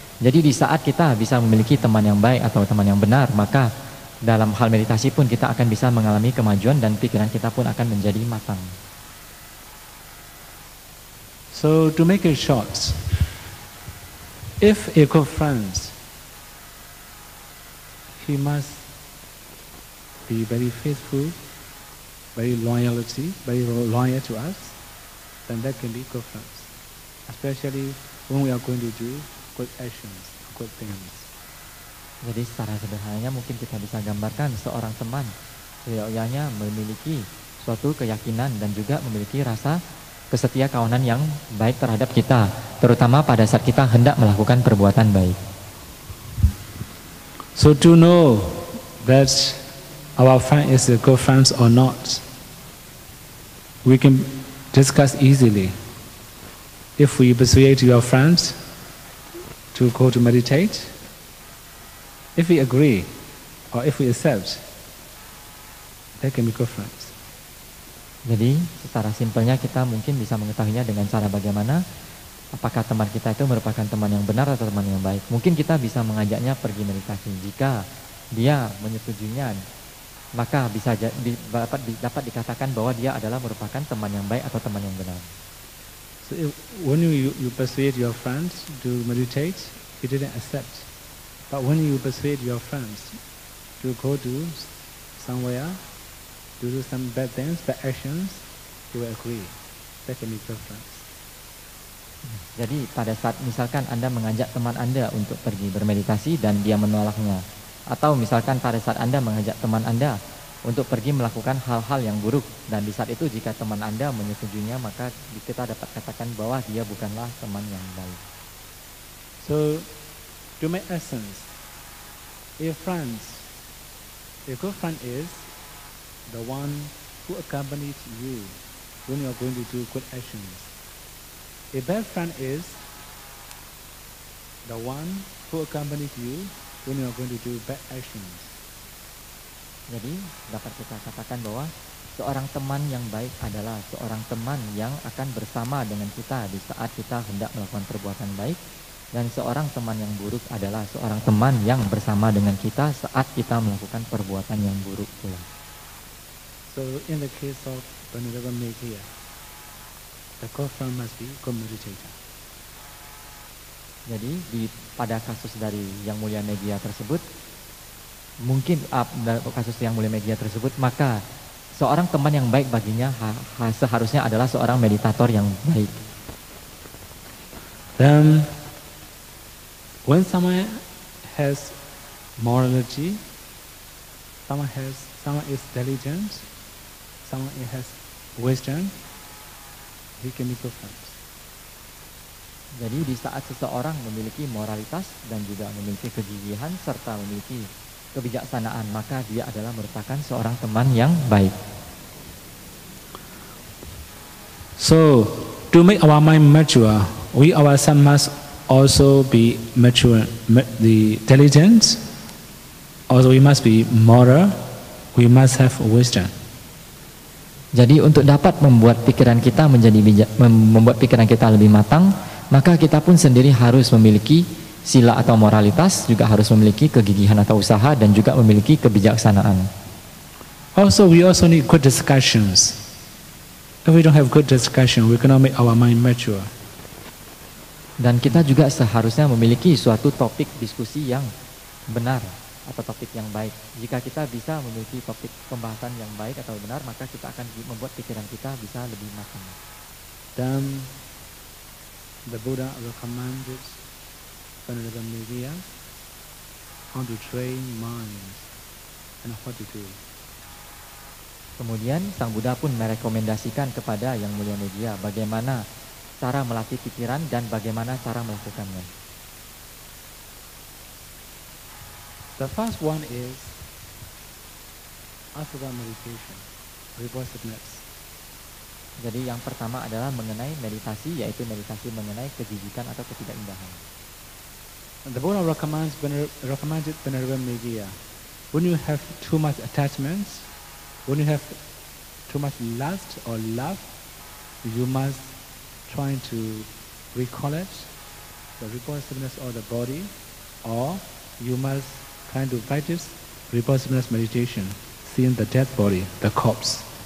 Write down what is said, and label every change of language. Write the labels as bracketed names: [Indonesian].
[Indonesian] Jadi di saat kita bisa memiliki teman yang baik atau teman yang benar, maka dalam hal meditasi pun kita akan bisa mengalami kemajuan dan pikiran kita pun akan menjadi matang. [English] So to make it short, if a good friend, he must be very faithful, very loyal to us, then that can be good friends. Especially when we are going to do good actions, good things. [Indonesian] Jadi secara sederhananya mungkin kita bisa gambarkan seorang teman seyogyanya memiliki suatu keyakinan dan juga memiliki rasa kesetia kawanan yang baik terhadap kita, terutama pada saat kita hendak melakukan perbuatan baik. [English] So to know that our friend is a good friend or not, we can discuss easily. If we persuade your friends to go to meditate, if we agree or if we accept, that can be good friends. [Indonesian] Jadi secara simpelnya kita mungkin bisa mengetahuinya dengan cara bagaimana apakah teman kita itu merupakan teman yang benar atau teman yang baik. Mungkin kita bisa mengajaknya pergi meditasi. Jika dia menyetujuinya, maka bisa dapat dikatakan bahwa dia adalah merupakan teman yang baik atau teman yang benar. [English] So when you persuade your friends to meditate, he didn't accept. But when you persuade your friends to go to somewhere, to do some bad things, bad actions, he will agree. That can be good friends. [Indonesian] Jadi pada saat misalkan Anda mengajak teman Anda untuk pergi bermeditasi dan dia menolaknya, atau misalkan pada saat Anda mengajak teman Anda untuk pergi melakukan hal-hal yang buruk, dan di saat itu jika teman Anda menyetujuinya, maka kita dapat katakan bahwa dia bukanlah teman yang baik. [English] So to make essence, a good friend is the one who accompanies you when you are going to do good actions. A bad friend is the one who accompanies you when you are going to do bad actions. [Indonesian] Jadi dapat kita katakan bahwa seorang teman yang baik adalah seorang teman yang akan bersama dengan kita di saat kita hendak melakukan perbuatan baik, dan seorang teman yang buruk adalah seorang teman yang bersama dengan kita saat kita melakukan perbuatan yang buruk pula. [English] So in the case of Venerable Meghiya, the good friend must be good meditator. [Indonesian] Jadi pada kasus dari Yang Mulia Meghiya tersebut, mungkin kasus Yang Mulia Meghiya tersebut, maka seorang teman yang baik baginya seharusnya adalah seorang meditator yang baik. [English] Then when someone has morality, someone is diligent, someone has wisdom, he can be good friends. [Indonesian] Jadi di saat seseorang memiliki moralitas dan juga memiliki kegigihan serta memiliki kebijaksanaan, maka dia adalah merupakan seorang teman yang baik. [English] So to make our mind mature, we ourselves must also be mature, the diligent. Also we must be moral. We must have wisdom. [Indonesian] Jadi untuk dapat membuat pikiran kita membuat pikiran kita lebih matang, maka kita pun sendiri harus memiliki sila atau moralitas, juga harus memiliki kegigihan atau usaha, dan juga memiliki kebijaksanaan. [English] Also we also need good discussions. If we don't have good discussion, we cannot make our mind mature. [Indonesian] Dan kita juga seharusnya memiliki suatu topik diskusi yang benar atau topik yang baik. Jika kita bisa memiliki topik pembahasan yang baik atau benar, maka kita akan membuat pikiran kita bisa lebih matang. [English] Then the Buddha recommended Venerable Meghiya how to train mind and what to do. [Indonesian] Kemudian Sang Buddha pun merekomendasikan kepada Yang Mulia Meghiya bagaimana cara melatih pikiran dan bagaimana cara melakukannya. [English] The first one is asura meditation, reversiveness. [Indonesian] Jadi yang pertama adalah mengenai meditasi, yaitu meditasi mengenai kejijikan atau ketidakindahan. [English] The Buddha recommended Venerable Meghiya, when you have too much attachments, when you have too much lust or love, you must try to recall it, the reversiveness of the body, or you must try to practice reversiveness meditation, seeing the dead body, the corpse.